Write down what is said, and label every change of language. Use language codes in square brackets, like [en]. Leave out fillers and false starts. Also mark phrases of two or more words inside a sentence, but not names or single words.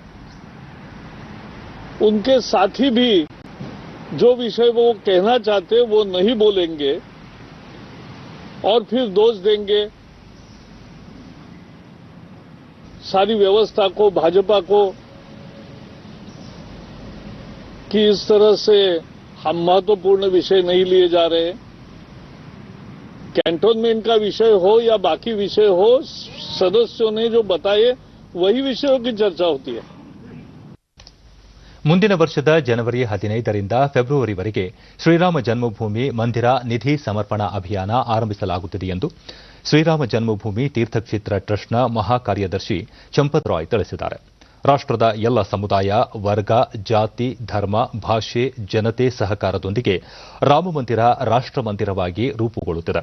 [hi] उनके साथी भी जो विषय वो कहना चाहते वो नहीं बोलेंगे और फिर दोष देंगे सारी व्यवस्था को, भाजपा को, कि इस तरह से हम महत्वपूर्ण विषय नहीं लिए जा रहे. कैंटोनमेंट का विषय हो या बाकी विषय हो, सदस्यों ने जो बताए वही विषयों की चर्चा होती है. [kn] ಮುಂದಿನ ವರ್ಷದ ಜನವರಿ 15ರಿಂದ ಫೆಬ್ರವರಿವರೆಗೆ ಶ್ರೀರಾಮ ಜನ್ಮಭೂಮಿ ಮಂದಿರ ನಿಧಿ ಸಮರ್ಪಣಾ ಅಭಿಯಾನ ಆರಂಭಿಸಲಾಗುತ್ತಿದೆ ಎಂದು ಶ್ರೀರಾಮ ಜನ್ಮಭೂಮಿ ತೀರ್ಥಕ್ಷೇತ್ರ ಟ್ರಸ್ಟ್ನ ಮಹಾಕಾರ್ಯದರ್ಶಿ ಚಂಪತ್ ರಾಯ್ ತಿಳಿಸಿದ್ದಾರೆ. ರಾಷ್ಟ್ರದ ಎಲ್ಲ ಸಮುದಾಯ, ವರ್ಗ, ಜಾತಿ, ಧರ್ಮ, ಭಾಷೆ, ಜನತೆ ಸಹಕಾರದೊಂದಿಗೆ ರಾಮಮಂದಿರ ರಾಷ್ಟ್ರ ಮಂದಿರವಾಗಿ ರೂಪುಗೊಳ್ಳುತ್ತಿದೆ.